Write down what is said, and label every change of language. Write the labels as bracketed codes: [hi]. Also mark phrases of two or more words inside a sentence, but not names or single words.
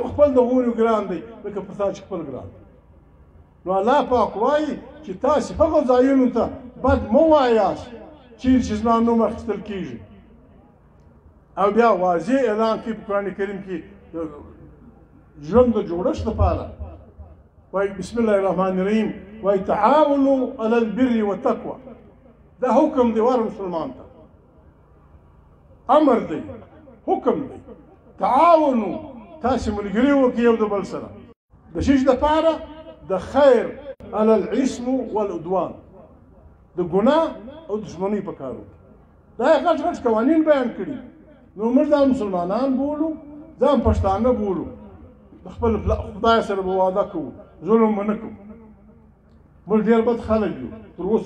[ps] خپل د غوریو ګران دی لکه پر تا چې خپل ګران نو الله پاک وایي چې تاسې هغو ځایونو ته بد مه وایاست چیرې چې زما نوم اخیستل کېږي او بیا واضح اعلان کوي په قرآن کریم کې د ژوند د جوړښت لپاره وایي [ar] بسم الله الرحمن الرحیم [ps] وایي [ar] تعاونوا علی البر والتقوى [ps] دا حکم دی وار مسلمان ته امر دی حکم دی تعاونوا تاسې ملګري وکړئ یو د بل سره د شیش دپاره د خیر [ar] علی الاسم والعدوان [ps] د ګناه او دشمنۍ په کار وکړي دا یې غټ غټ قوانین بیان کړي نو موږ ځان مسلمانان بولو ځان پښتانه بولو د خپل خدای سره به وعده کوو ظلم به نه کوو موږ ډېر بد خلک یو تر